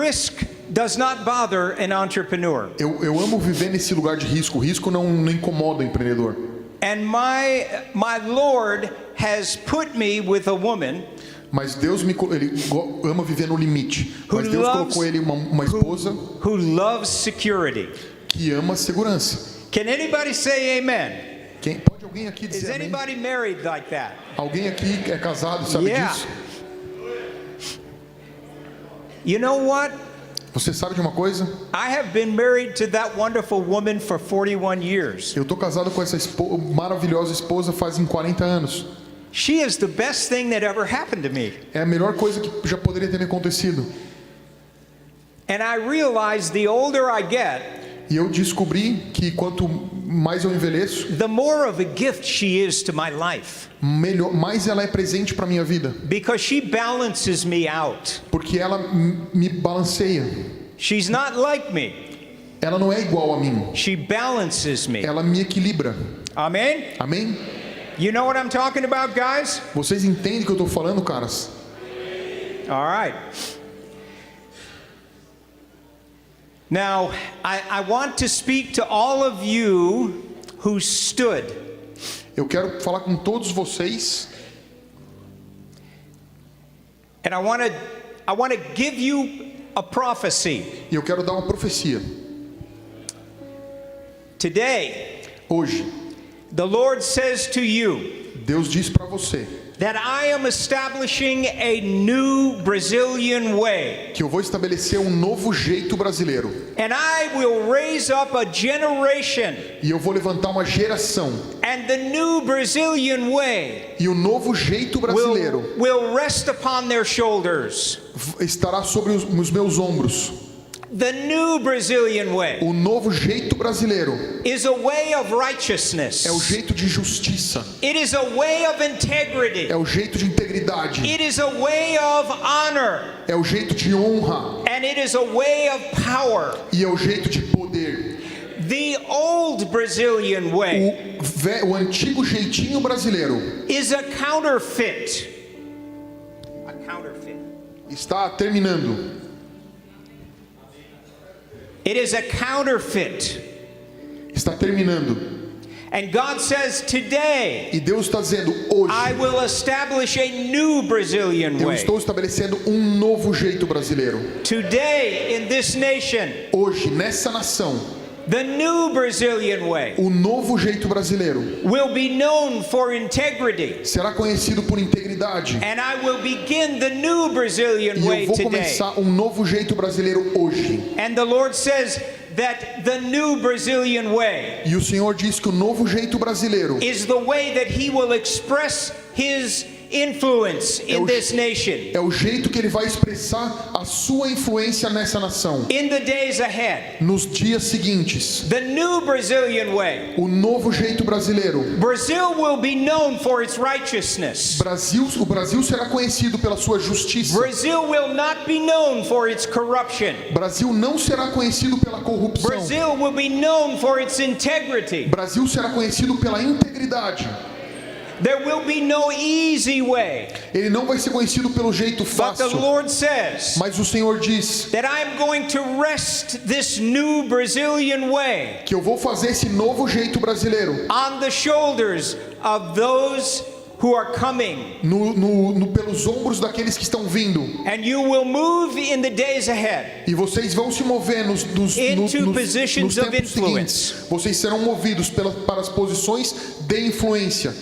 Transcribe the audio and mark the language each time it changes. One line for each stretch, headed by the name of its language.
English: Risk does not bother an entrepreneur.
Portuguese: Eu amo viver nesse lugar de risco. O risco não incomoda o empreendedor.
English: And my Lord has put me with a woman
Portuguese: Mas Deus ele ama viver no limite. Mas
English: Who
Portuguese: Deus
English: loves-
Portuguese: colocou ele uma esposa
English: who loves security.
Portuguese: que ama segurança.
English: Can anybody say amen?
Portuguese: Pode alguém aqui
English: Is
Portuguese: dizer amém?
English: anybody married like that?
Portuguese: Alguém aqui é casado, sabe
English: Yeah.
Portuguese: disso?
English: You know what?
Portuguese: Você sabe de uma coisa?
English: I have been married to that wonderful woman for 41 years.
Portuguese: Eu tô casado com essa maravilhosa esposa fazem 40 anos.
English: She is the best thing that ever happened to me.
Portuguese: É a melhor coisa que já poderia ter me acontecido.
English: And I realize the older I get,
Portuguese: E eu descobri que quanto mais eu envelheço,
English: the more of a gift she is to my life.
Portuguese: mais ela é presente para minha vida,
English: Because she balances me out.
Portuguese: porque ela me balanceia.
English: She's not like me.
Portuguese: Ela não é igual a mim.
English: She balances me.
Portuguese: Ela me equilibra.
English: Amen?
Portuguese: Amém?
English: You know what I'm talking about, guys?
Portuguese: Vocês entendem o que eu estou falando, caras?
English: All right. Now, I want to speak to all of you who stood.
Portuguese: Eu quero falar com todos vocês
English: And I want to give you a prophecy.
Portuguese: e eu quero dar uma profecia.
English: Today,
Portuguese: Hoje,
English: the Lord says to you
Portuguese: Deus diz para você
English: that I am establishing a new Brazilian way.
Portuguese: que eu vou estabelecer um novo jeito brasileiro.
English: And I will raise up a generation.
Portuguese: E eu vou levantar uma geração.
English: And the new Brazilian way
Portuguese: E o novo jeito brasileiro
English: will rest upon their shoulders.
Portuguese: estará sobre os meus ombros.
English: The new Brazilian way
Portuguese: O novo jeito brasileiro
English: is a way of righteousness.
Portuguese: é o jeito de justiça.
English: It is a way of integrity.
Portuguese: É o jeito de integridade.
English: It is a way of honor.
Portuguese: É o jeito de honra.
English: And it is a way of power.
Portuguese: E é o jeito de poder.
English: The old Brazilian way
Portuguese: O antigo jeitinho brasileiro
English: is a counterfeit. A counterfeit.
Portuguese: está terminando.
English: It is a counterfeit.
Portuguese: Está terminando.
English: And God says, today,
Portuguese: E Deus está dizendo, hoje,
English: I will establish a new Brazilian
Portuguese: eu
English: way.
Portuguese: estou estabelecendo novo jeito brasileiro.
English: Today, in this nation,
Portuguese: Hoje, nessa nação,
English: the new Brazilian way
Portuguese: novo jeito brasileiro
English: will be known for integrity.
Portuguese: será conhecido por integridade.
English: And I will begin the new Brazilian
Portuguese: E
English: way
Portuguese: eu vou
English: today.
Portuguese: começar novo jeito brasileiro hoje.
English: And the Lord says that the new Brazilian way
Portuguese: E o Senhor diz que o novo jeito brasileiro
English: is the way that He will express His influence in this nation
Portuguese: é o jeito que ele vai expressar a sua influência nessa nação.
English: in the days ahead.
Portuguese: Nos dias seguintes,
English: The new Brazilian way.
Portuguese: o novo jeito brasileiro.
English: Brazil will be known for its righteousness.
Portuguese: O Brasil será conhecido pela sua justiça.
English: Brazil will not be known for its corruption.
Portuguese: Brasil não será conhecido pela corrupção.
English: Brazil will be known for its integrity.
Portuguese: Brasil será conhecido pela integridade.
English: There will be no easy way.
Portuguese: Ele não vai ser conhecido pelo jeito
English: But the
Portuguese: fácil.
English: Lord says
Portuguese: Mas o Senhor diz
English: that I'm going to rest this new Brazilian way
Portuguese: que eu vou fazer esse novo jeito brasileiro
English: on the shoulders of those who are coming.
Portuguese: pelos ombros daqueles que estão vindo.
English: And you will move in the days ahead
Portuguese: E vocês vão se mover nos
English: into positions of
Portuguese: tempos
English: influence.
Portuguese: seguintes. Vocês serão movidos para as posições de influência.